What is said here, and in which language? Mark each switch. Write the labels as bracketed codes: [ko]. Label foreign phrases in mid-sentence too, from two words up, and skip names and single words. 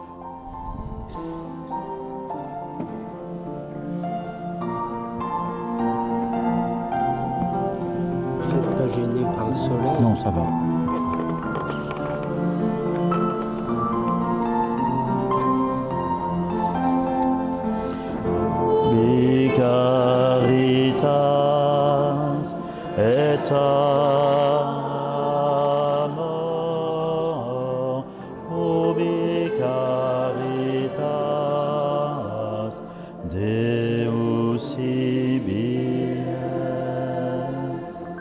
[fr] Vous n'êtes pas gêné par le soleil? Non, ça va. [la] Caritas et amor ubi caritas Deus ibi est.